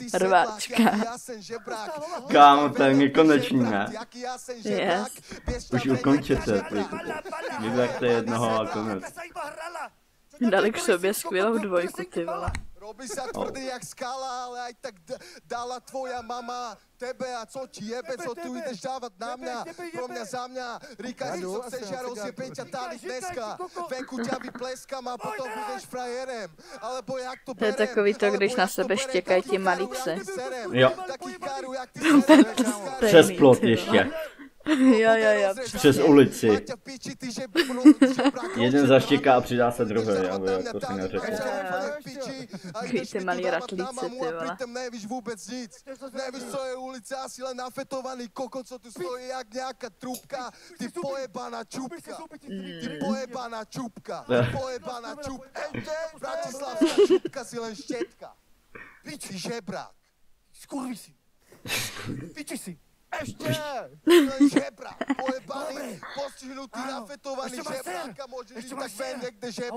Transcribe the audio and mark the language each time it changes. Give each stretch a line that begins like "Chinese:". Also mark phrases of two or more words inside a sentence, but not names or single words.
Czech: Rváčka. sedlák, jaký já jsem žebrák. Kámo, to je nekonečný, ne? Jaký já jsem žebrák,
Slovak: Už ukončete, vyzerte jednoho a konec.
Czech: Dali k sobě skvělou dvojku, ty vole.
Slovak: Robí sa tvrdý jak skala, ale aj tak dala tvoja mama tebe a
Czech: co ti jebe,
Slovak: co tu ideš dávať na mňa, pro mňa za mňa. Ríkaš, co chceš, ja rozjebem ťa tady dneska. Venku ťa vypleskám a
Czech: potom budeš frajerem.
Slovak: Alebo jak to berem.
Czech: To je takový to, když na sebe štěkají ti malí psy. Jo. Přes plot ještě. Jo. Přes ulici. Jeden zaštěká a přidá se druhý, aby to si neřekl. Takový ty malí ratlíci, ty vole. Nevíš vůbec nic. Nevíš, co je ulice, asi len nafetovaný kokot, co tu stojí jak nějaká trubka.
Slovak: Ty pojebaná čupka. Ty pojebaná čupka. Pojebaná čupka. Bratislavská čupka si len štětka. Piči žebrák. Skurvisi. Piči si. Ešte! Žebrák, pojebaný, postihnutý, nafetovaný žebráka, môžeš ísť tak ven niekde žebrák.